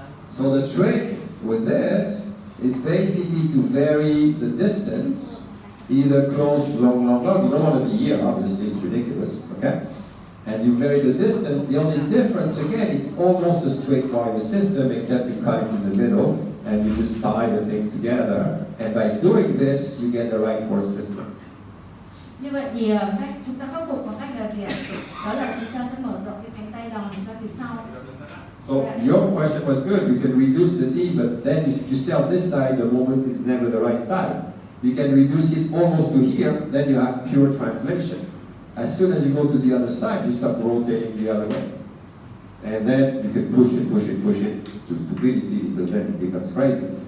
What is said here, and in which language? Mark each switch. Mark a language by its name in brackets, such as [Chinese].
[English] So the trick with this is basically to vary the distance, either close, long. You don't want to be here, obviously, it's ridiculous, okay? And you vary the distance. The only difference, again, it's almost a straight wire system, except you cut it in the middle, and you just tie the things together. And by doing this, you get the right force system. [Vietnamese] Như vậy thì cách chúng ta khắc phục bằng cách là gì ạ? Đó là chúng ta sẽ mở rộng cái cánh tay đòn ra phía sau. [English] So your question was good. You can reduce the D, but then you stay on this side, the moment is never the right side. You can reduce it almost to here, then you have pure translation. As soon as you go to the other side, you start rotating the other way. And then you can push it to stupidity, because then it becomes crazy.